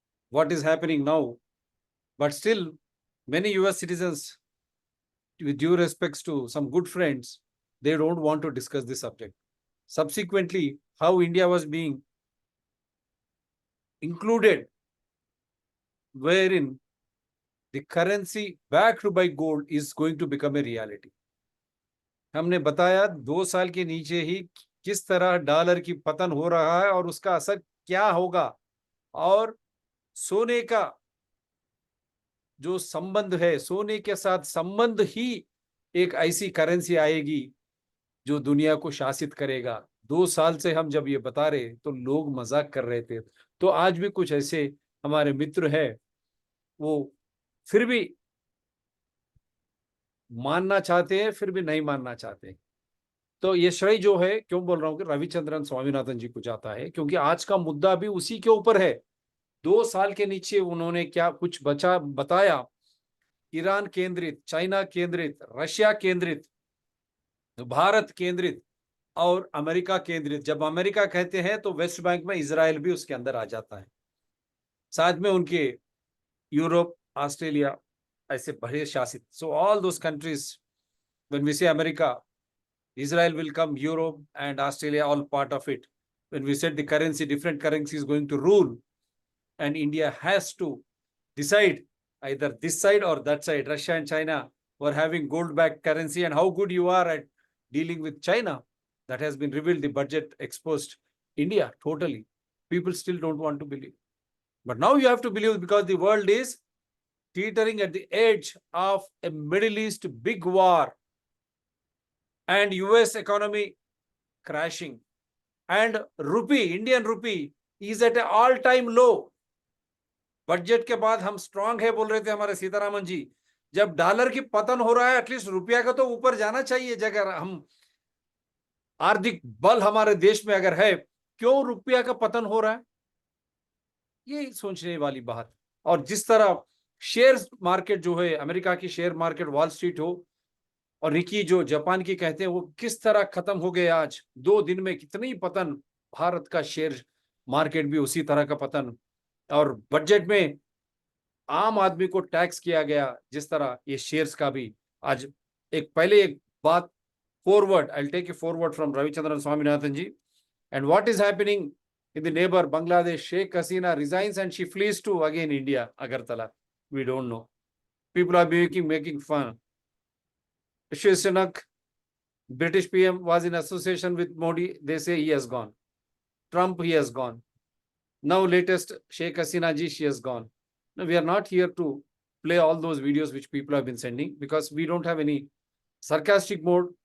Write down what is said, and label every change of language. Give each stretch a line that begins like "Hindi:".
English: What is happening now? But still, many US citizens, with due respects to some good friends, they don't want to discuss this subject. Subsequently, how India was being included, wherein the currency backed by gold is going to become a reality.
Hindi: हमने बताया 2 साल के नीचे ही किस तरह dollar की पतन हो रहा है और उसका असर क्या होगा, और सोने का जो संबंध है, सोने के साथ संबंध ही एक ऐसी करेंसी आएगी जो दुनिया को शासित करेगा। 2 साल से हम जब ये बता रहे तो लोग मजाक कर रहे थे, तो आज भी कुछ ऐसे हमारे मित्र हैं, वो फिर भी मानना चाहते हैं, फिर भी नहीं मानना चाहते। तो ये श्रेय जो है, क्यों बोल रहा हूं कि रविचंद्रन स्वामीनाथन जी को जाता है, क्योंकि आज का मुद्दा भी उसी के ऊपर है। 2 साल के नीचे उन्होंने क्या कुछ बताया, ईरान केंद्रित, चाइना केंद्रित, रशिया केंद्रित, भारत केंद्रित और अमेरिका केंद्रित। जब अमेरिका कहते हैं तो वेस्ट बैंक में इजराइल भी उसके अंदर आ जाता है, साथ में उनके यूरोप, ऑस्ट्रेलिया ऐसे बड़े शासित।
English: So all those countries, when we say America, Israel will come, Europe and Australia, all part of it. When we said the currency, different currency is going to rule, and India has to decide either this side or that side. Russia and China were having gold-backed currency, and how good you are at dealing with China, that has been revealed. The budget exposed India totally. People still don't want to believe. But now you have to believe, because the world is teetering at the edge of a Middle East big war, and US economy crashing, and rupee, Indian rupee is at an all-time low.
Hindi: Budget के बाद हम strong है बोल रहे थे हमारे सीतारामन जी, जब dollar की पतन हो रहा है, एटलीस्ट रुपया का तो ऊपर जाना चाहिए। जगह हम आर्थिक बल हमारे देश में अगर है, क्यों रुपया का पतन हो रहा है, ये सोचने वाली बात। और जिस तरह शेयर मार्केट जो है, अमेरिका की शेयर मार्केट, वॉल स्ट्रीट हो, और निकी जो जापान की कहते हैं, वो किस तरह खत्म हो गए आज 2 दिन में, कितनी पतन। भारत का शेयर मार्केट भी उसी तरह का पतन, और बजट में आम आदमी को टैक्स किया गया जिस तरह, ये शेयर्स का भी आज। पहले एक बात forward,
English: I will take a forward from Ravichandran Swaminathan ji, and what is happening in the neighbour Bangladesh. Sheikh Hasina resigns and she flees to again India, Agartala. We don't know, people are making fun. Sunak, British PM, was in association with Modi. They say he has gone. Trump, he has gone. Now latest Sheikh Hasina ji, she has gone. Now we are not here to play all those videos which people have been sending, because we don't have any sarcastic mode.